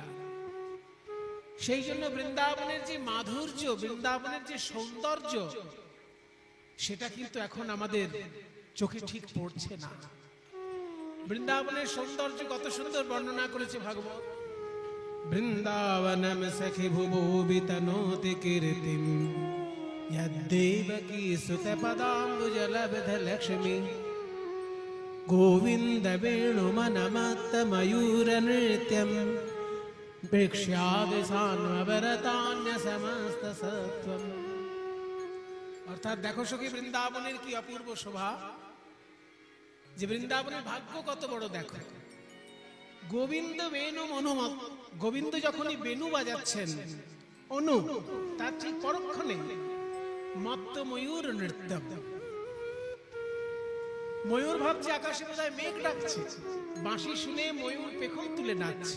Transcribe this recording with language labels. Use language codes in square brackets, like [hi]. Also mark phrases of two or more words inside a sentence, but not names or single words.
[bn] সেই জন্য বৃন্দাবনের যে মাধুর্য, বৃন্দাবনের যে সৌন্দর্য, সেটা কিন্তু এখন আমাদের চোখে ঠিক পড়ছে না। বৃন্দাবনের সৌন্দর্য কত সুন্দর বর্ণনা করেছে ভাগবত। [sa] বৃন্দাবনম সখি ভুবো বিতনোতি কীর্তিম यद्देवकी सुतपदाम्बुजलब्ध लक्ष्मी गोविन्द वेणुमनमत्तमयूरनृत्यं प्रेक्ष्यादिशान्वरतान्य समस्त सत्वम। [bn] অর্থাৎ দেখো সখী বৃন্দাবনের কি অপূর্ব শোভা, যে বৃন্দাবনের ভাগ্য কত বড় দেখো। গোবিন্দ বেণু অনুমত, গোবিন্দ যখনই বেণু বাজাচ্ছেন, অনু তার ঠিক পরক্ষণে মত্ত ময়ূর নৃত্য, ময়ূর ভাবছে আকাশে বোধহয় মেঘ ডাকছে, বাঁশি শুনে ময়ূর পেখম তুলে নাচছে।